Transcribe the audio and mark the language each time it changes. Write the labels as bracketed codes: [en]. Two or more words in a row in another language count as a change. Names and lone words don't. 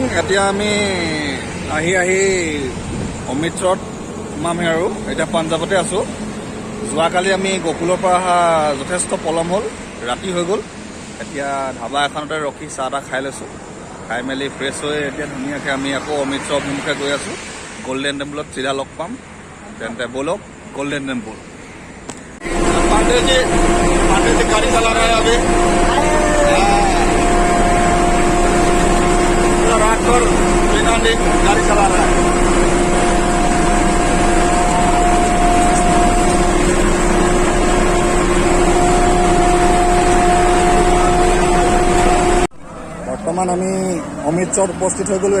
[as] এতিয়া আমি আহি অমৃতসৰত সোমামহে আৰু এতিয়া পাঞ্জাৱতে আছোঁ। যোৱাকালি আমি গকুলৰ পৰা অহা যথেষ্ট পলম হ'ল, ৰাতি হৈ গ'ল। এতিয়া ধাবা এখনতে ৰখি চাহ তাহ খাই লৈছোঁ। খাই মেলি ফ্ৰেছ হৈ এতিয়া ধুনীয়াকৈ আমি আকৌ অমৃতসৰ অভিমুখে গৈ আছোঁ। গল্ডেন টেম্পলত চিধা লগ পাম। তেন্তে ব'লক गोल्डन टेम्पल। [hi] पांडे जी गाड़ी चला रहे हैं अभी। रात भर बिना नींद गाड़ी चला रहा है। [as] বৰ্তমান আমি অমৃতসৰত উপস্থিত হৈ গ'লোঁ।